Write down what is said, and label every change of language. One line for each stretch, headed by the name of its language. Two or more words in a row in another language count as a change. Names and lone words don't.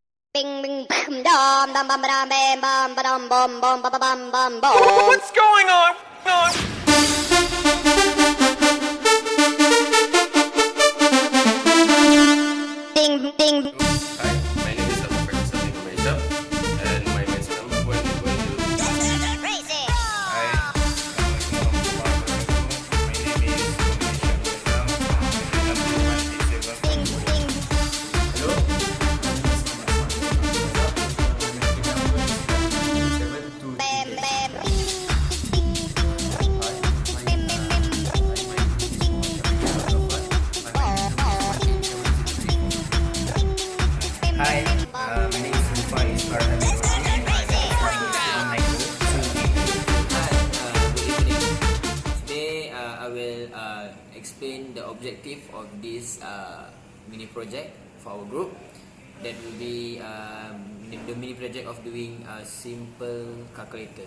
English: Bing bing bam dum dum bum bam bam bam bum bum bum bum bum bum bum. What's going on? Ding ding. Hi, my name is Razab from HISHAM, and my match number when we're going to. Crazy.
Arabic: Hai, السلام عليكم ورحمة الله وبركاته.
English: My name is Ding ding. Hello. Bam bam. Hi, my name is IZZFARHAN and I am Hi, good evening. Today I will explain the objective of this mini project for our group. That will be the mini project of doing a simple calculator.